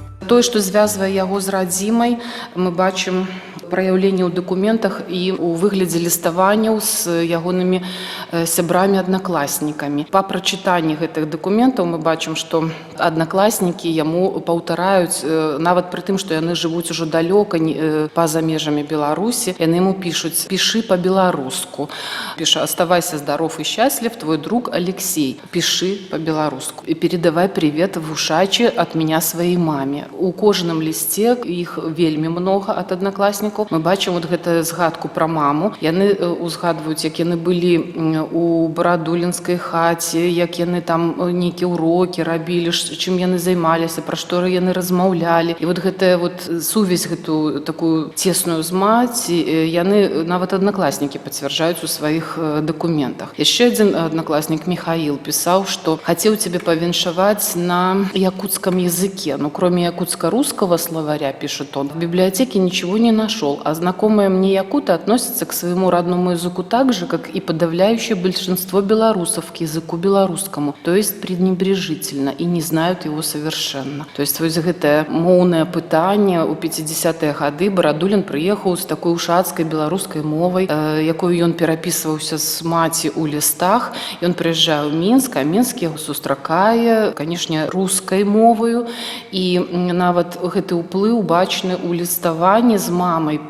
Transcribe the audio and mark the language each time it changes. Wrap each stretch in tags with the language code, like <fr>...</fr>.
<be>Тое, што звязвае яго з радзімай, мы бачым праяўленне ў дакументах і ў выглядзе ліставанняў з ягонымі сябрамі-аднакласнікамі. Па прачытанні гэтых дакументаў мы бачым, што аднакласнікі яму паўтараюць, нават пры тым, што яны жывуць ужо далёка па-за межамі Беларусі, яны яму пішуць: «Пішы па-беларуску». Піша:</be> <ru>«Оставайся здоров и счастлив, твой друг Алексей. Пиши по-беларуску. И передавай привет в Ушачи от меня своей маме».</ru> <be>У кожным лісце, іх вельмі многа ад аднакласнікаў, казкаў. Мы бачым вот гэтую згадку пра маму. Яны узгадваюць, як яны былі у барадулінскай хаце, як яны там нейкія урокі рабілі, чым яны займаліся, пра што яны размаўлялі. І вот гэтая вот сувязь гэтую такую цесную з маці, яны нават аднакласнікі пацвярджаюць у сваіх дакументах. Яшчэ адзін аднакласнік Михаил пісаў, што хацеў цябе павіншаваць</be> <ru>на якутском языке. Но кроме якутско-русского словаря, пишет он, в библиотеке ничего не нашел, а знакомые мне якуты относятся к своему родному языку так же, как и подавляющее большинство белорусов к языку белорусскому, то есть пренебрежительно, и не знают его совершенно.</ru> <be>То есть вось гэтае моўнае пытанне у 50-е гады Барадулін прыехаў з такой ушацкай беларускай мовай, якую ён перапісваўся з маці ў лістах. Ён прыязджае ў Мінск, а Мінск яго сустракае, канешне, рускай моваю, і нават гэты ўплыў бачны ў ліставанні з мамай.</be>